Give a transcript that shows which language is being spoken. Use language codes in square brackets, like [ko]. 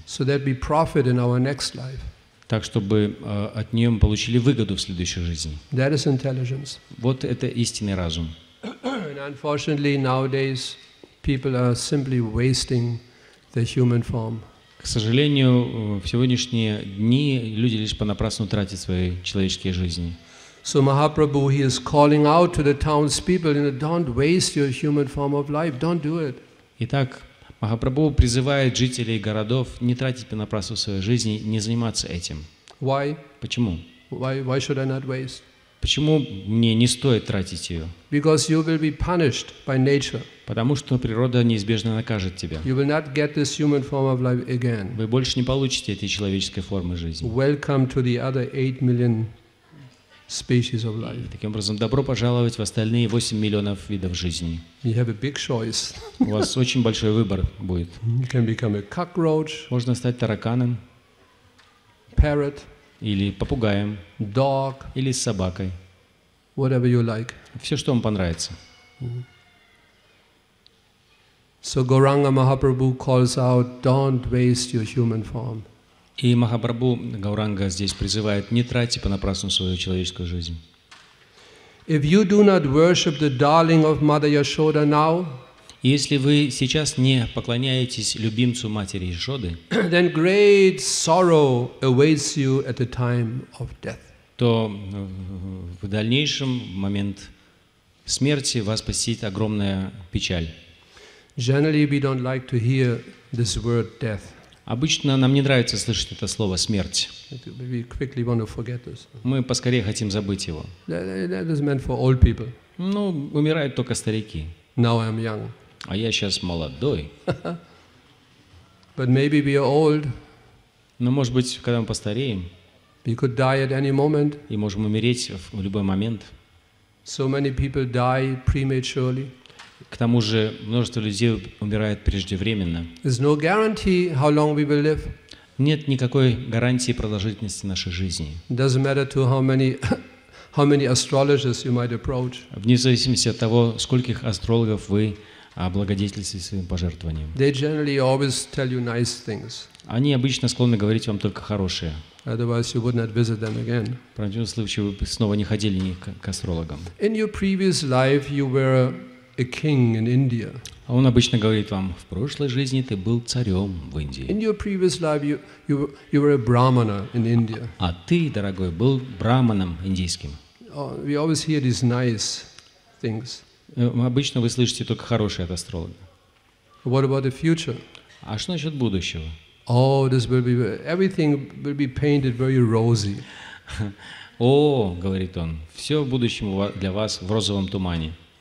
[en] So that we profit in our next life. [ru] Так, чтобы от нее мы получили выгоду в следующей жизни. [en] That is intelligence. [ru] Вот это истинный разум. [en] And unfortunately nowadays people are simply wasting the human form. [ru] К сожалению, в сегодняшние дни люди лишь понапрасну тратят свои человеческие жизни. [en] So Mahaprabhu, he is calling out to the townspeople, don't waste your human form of life, don't do it. [ru] Итак, Махапрабху призывает жителей городов не тратить понапрасну своей жизни, не заниматься этим. [en] Why? [ru] Почему? [en] Why should I not waste? [ru] Почему мне не стоит тратить ее? [en] Because you will be punished by nature. [ru] Потому что природа неизбежно накажет тебя. [en] You will not get this human form of life again. [ru] Вы больше не получите этой человеческой формы жизни. [en] Welcome to the other 8 million species of life. [ru] И таким образом, добро пожаловать в остальные 8 миллионов видов жизни. [en] You have a big choice. [ru] У вас очень большой выбор будет. [en] You can become a cockroach. [ru] Можно стать тараканом. [en] Parrot. [ru] Или попугаем. [en] Dog. [ru] Или с собакой. [en] Whatever you like. [ru] Все, что вам понравится. [en] So Gauranga Mahaprabhu calls out, don't waste your human form. [ru] И Махапрабху Гауранга здесь призывает: не тратьте понапрасну свою человеческую жизнь. [en] If you do not worship the darling of Mother Yashoda now, [ru] если вы сейчас не поклоняетесь любимцу матери Ешоды, [en] then great sorrow awaits you at the time of death. [ru] То в дальнейшем, в момент смерти, вас посетит огромная печаль. [en] Generally, we don't like to hear this word death. [ru] Обычно нам не нравится слышать это слово «смерть». [en] We quickly want to forget this. [ru] Мы поскорее хотим забыть его. [en] That is meant for old people. [ru] Ну, умирают только старики. [en] Now I'm young. [ru] А я сейчас молодой. [en] But maybe we are old. [ru] Но, может быть, когда мы постареем, [en] we could die at any moment. [ru] И можем умереть в любой момент. [en] So many people die prematurely. [ru] К тому же множество людей умирает преждевременно. [en] There's no guarantee how long we will live. [ru] Нет никакой гарантии продолжительности нашей жизни. [en] Doesn't matter to how many astrologers you might approach. [ru] Вне зависимости от того, скольких астрологов вы облагодетельствуете своим пожертвованием. [en] They generally always tell you nice things. [ru] Они обычно склонны говорить вам только хорошее. [en] Otherwise you would not visit them again. [ru] В противном случае вы снова не ходили к астрологам. [en] In your previous life you were a king in India. [ru] А он обычно говорит вам: в прошлой жизни ты был царем в Индии. [en] In your previous life you were a brahmana in India. [ru] А ты, дорогой, был браманом индийским. [en] We always hear these nice things. [ru] Обычно вы слышите только хорошее от астролога. [en] What about the future? [ru] А что насчет будущего? [en] Everything will be painted very rosy. [ru] О, говорит он, все в будущем для вас в розовом тумане.